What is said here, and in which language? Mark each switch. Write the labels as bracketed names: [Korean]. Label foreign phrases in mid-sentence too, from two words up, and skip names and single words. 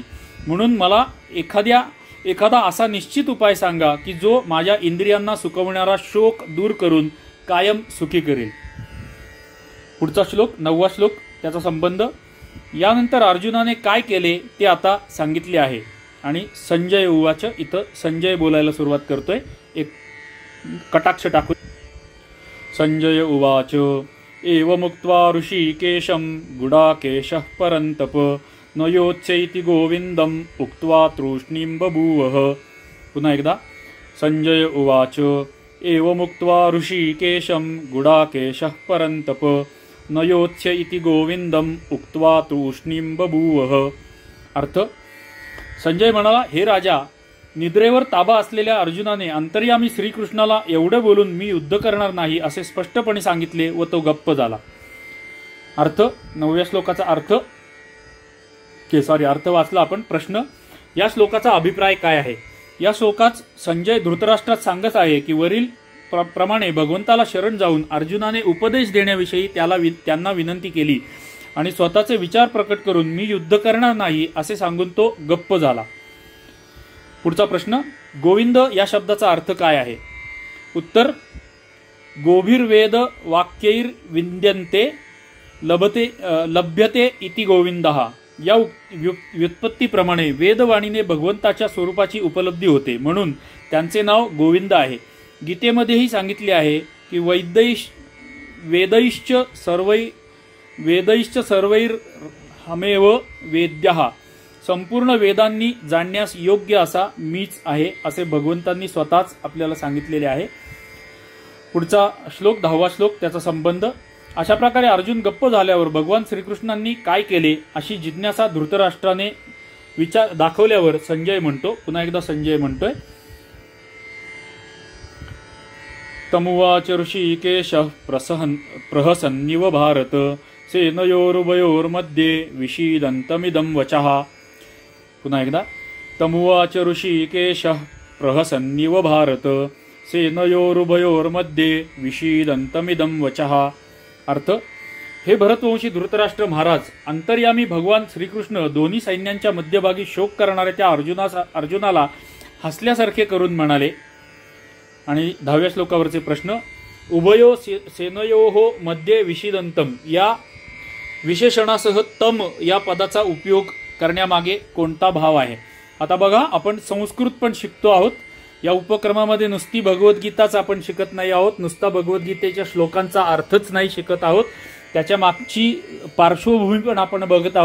[Marathi] म्हणून मला एखादा असा निश्चित उपाय सांगा की जो माझ्या इंद्रियांना सुकवणारा शोक दूर करून कायम सुखी करेल. पुढचा श्लोक 9वा श्लोक त्याचा संबंध. यानंतर अर्जुनाने काय केले ते आता सांगितले आहे. आणि संजय उवाच. इथं संजय बोलायला सुरुवात करतोय. एक कटाक्ष टाकू. संजय उवाच. [Sanskrit] एवमुक्त्वा ऋषिकेशं गुडाकेशः परन्तप न योत्स्यैति गोविन्दम् उक्त्वा तूष्णीं बभूवः. [Marathi] पुन्हा एकदा. संजय उवाच. [Sanskrit] एवमुक्त्वा ऋषिकेशं गुडाकेशः परन्तप न योत्स्य इति गोविन्दम् उक्त्वा तूष्णीं बभूवः. [Marathi] अर्थ. संजय म्हणाला, हे राजा, निद्रेवर ताबा असलेल्या अर्जुनाने अंतर्यामी श्रीकृष्णाला एवढे बोलून मी युद्ध करणार नाही असे स्पष्टपणे सांगितले व तो गप्प झाला. अर्थ. 9व्या श्लोकाचा अर्थ अर्थ वाचला आपण. प्रश्न. या श्लोकाचा अभिप्राय काय आहे? या श्लोकात संजय धृतराष्ट्रात सांगत आहे की वरील प्रमाणे भगवंताला शरण जाऊन अर्जुनाने उपदेश देण्याविषयी त्यांना विनंती केली आणि स्वतःचे विचार प्रकट करून मी युद्ध करणार नाही असे सांगून तो गप्प झाला. पुढचा प्रश्न. गोविंद या शब्दाचा अर्थ काय आहे? उत्तर. [Sanskrit] गोभिर्वेद वाक्यैर विद्यन्ते लभ्यते इति गोविंदः. [Marathi] या व्युत्पत्तीप्रमाणे वेदवाणीने भगवंताच्या स्वरूपाची उपलब्धी होते म्हणून त्यांचे नाव गोविंद आहे. गीतेमध्येही सांगितले आहे की [Sanskrit] वेदैश्च सर्वैर्हमेव वेद्यः [Marathi] संपूर्ण वेदांनी जाणण्यास योग्य असा मीच आहे असे भगवंतांनी स्वतःच आपल्याला सांगितलेले आहे। पुढचा श्लोक 10वा श्लोक त्याचा संबंध। अशा प्रकारे अर्जुन गप्प झाल्यावर भगवान श्रीकृष्णांनी काय केले अशी जिज्ञासा धृतराष्ट्राने विचार दाखवल्यावर संजय म्हणतो, पुन्हा एकदा संजय म्हणतोय, [Sanskrit] तमुवाच ऋषिकेश प्रहसन्निव भारत सेनयोरुभयोर्मध्ये विषीदन्तमिदं वचः। पुन्हा एकदा, तमुवाच ऋषिकेश प्रहसन्निव भारत सेनयोरुभयोर्मध्ये विषीदन्तमिदं वचः। [Marathi] अर्थ, हे भरतवंशी धृतराष्ट्र महाराज, अंतर्यामी भगवान श्रीकृष्ण दोन्ही सैन्यांच्या मध्यभागी शोक करणाऱ्या त्या अर्जुनाला हसल्यासारखे करून म्हणाले। आणि 10व्या श्लोकावरचे प्रश्न, [Sanskrit] उभयो सेनयोः मध्ये विषीदंतम [Marathi] या विशेषणासह तम या पदाचा उपयोग करण्यामागे कोणता भाव आहे? आता बघा, आपण संस्कृत पण शिकतो आहोत या उपक्रमामध्ये। नुसती भगवद्गीताच आपण शिकत नाही आहोत, नुसता भगवद्गीतेच्या श्लोकांचा अर्थच नाही शिकत आहोत, त्याच्या मागची पार्श्वभूमी पण आपण बघत आहोत।